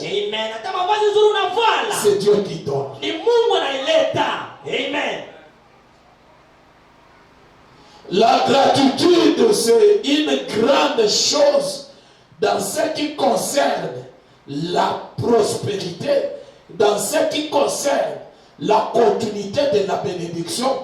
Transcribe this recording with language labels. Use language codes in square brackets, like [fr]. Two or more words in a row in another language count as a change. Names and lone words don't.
[sw] Amen. Hata mavazi nzuri unavala, [fr] c'est Dieu qui donne. [sw] ni Mungu anaileta. Amen. [fr] La gratitude, c'est une grande chose dans ce qui concerne la prospérité, dans ce qui concerne la continuité de la bénédiction.